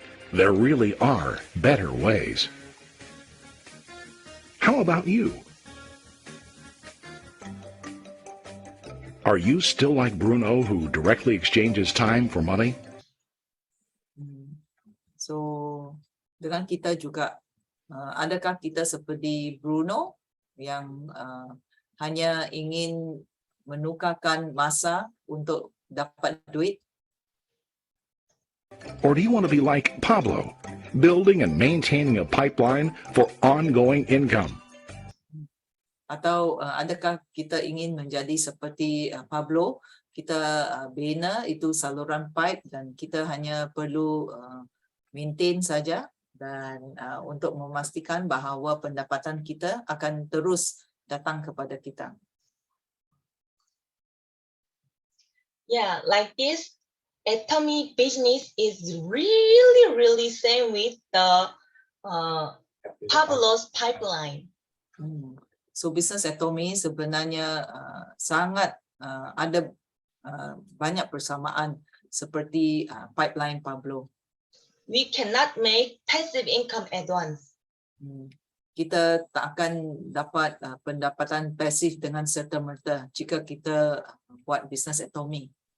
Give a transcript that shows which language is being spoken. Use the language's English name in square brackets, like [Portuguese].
[English] There really are better ways. How about you? Are you still like Bruno, who directly exchanges time for money? [Malay] So dengan kita juga, adakah kita seperti Bruno yang hanya ingin menukarkan masa untuk dapat duit? [English] Or do you want to be like Pablo, building and maintaining a pipeline for ongoing income? [Malay] Atau adakah kita ingin menjadi seperti Pablo, kita bina itu saluran pipe dan kita hanya perlu maintain saja dan untuk memastikan bahawa pendapatan kita akan terus datang kepada kita. [English] Yeah, like this, Atomy business is really same with the Pablo's pipeline. [Malay] So business Atomy sebenarnya sangat ada banyak persamaan seperti pipeline Pablo. [English] We cannot make passive income at once. [Malay] Kita tak akan dapat pendapatan pasif dengan serta-merta jika kita buat business Atomy.